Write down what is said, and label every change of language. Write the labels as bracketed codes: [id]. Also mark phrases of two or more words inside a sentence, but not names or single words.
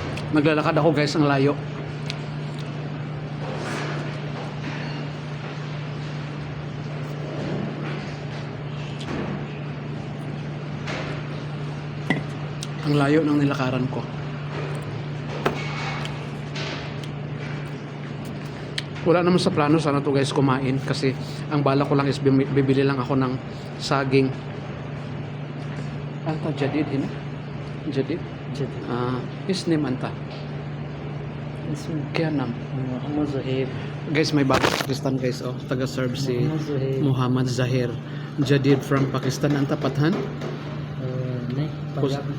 [tl] Naglalakad ako guys, ang layo. Ang layo ng nilakaran ko. Wala naman sa plano sana to guys kumain kasi ang bala ko lang is bibili lang ako ng saging. [ar] أنت جديد هنا؟ جديد? جديد اسمك أنت. اسمه [tl] Kaya nam. [ar] محمد زهير [tl] Guys, may bagong Pakistan guys, oh. Taga-serve si [ar] محمد زهير Muhammad Zahir. Jadid from Pakistan. Anta Pathan? [hi] नहीं पंजाबी